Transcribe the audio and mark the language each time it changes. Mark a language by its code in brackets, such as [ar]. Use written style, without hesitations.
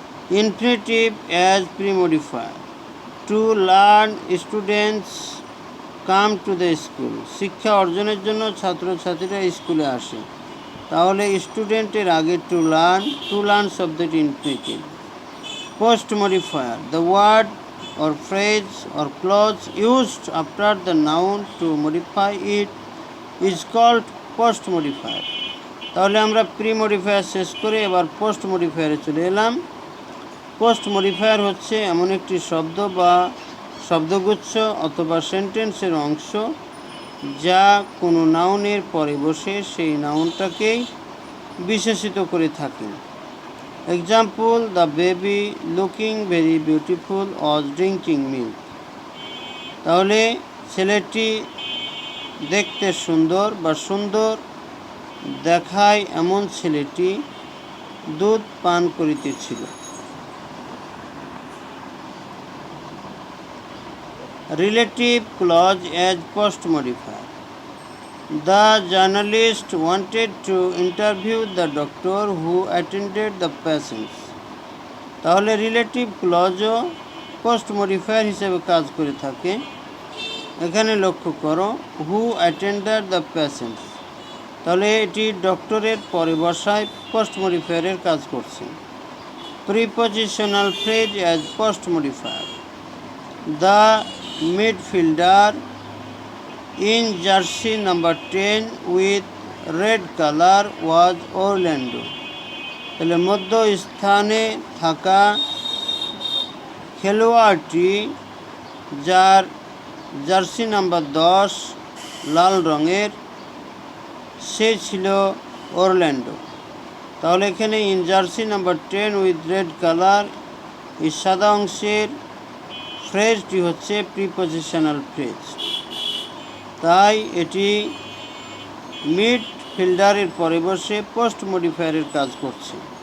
[en] Infinitive as premodifier. To learn students come to the school. [bn] শিক্ষা অর্জনের জন্য ছাত্রছাত্রীরা স্কুলে আসে। তাহলে স্টুডেন্টের আগে টু লার্ন শব্দটি infinitive. [en] Post modifier. The word or phrase or clause used after the noun to modify it is called post modifier. [bn] তাহলে আমরা প্রি মডিফায়ার শেষ করে এবার পোস্ট মডিফায়ারে চলে এলাম। পোস্ট মডিফায়ার হচ্ছে এমন একটি শব্দ বা শব্দগুচ্ছ অথবা সেন্টেন্সের অংশ যা কোনো নাউনের পরে বসে সেই নাউনটাকেই বিশেষিত করে থাকে। [en] Example, the baby looking very beautiful was drinking milk. [bn] তাহলে ছেলেটি দেখতে সুন্দর বা সুন্দর দেখায় এমন ছেলেটি দুধ পান করিতেছিল। [en] Relative clause as post modifier. The journalist wanted to interview the doctor who attended the patients. [bn] তাহলে রিলেটিভ ক্লজও পোস্ট মডিফায়ার হিসেবে কাজ করে থাকে। এখানে লক্ষ্য করো, [en] who attended the patients, [bn] তাহলে এটি ডক্টরের পরে বসায় পোস্ট মডিফায়ারের কাজ করছে। [en] Prepositional phrase as post modifier. The midfielder in jersey number 10 with red color was Orlando. [bn] তাহলে মধ্য স্থানে থাকা খেলোয়াড়টি যার জার্সি নাম্বার 10 লাল রঙের, সে ছিল অরল্যান্ডো। তাহলে এখানে [en] in jersey number 10 with red colour [bn] এই সাদা অংশের ফ্রেজটি হচ্ছে প্রিপজিশনাল ফ্রেজ, তাই এটি মিড ফিল্ডারের পরে বসে পোস্ট মডিফায়ারের কাজ করছে।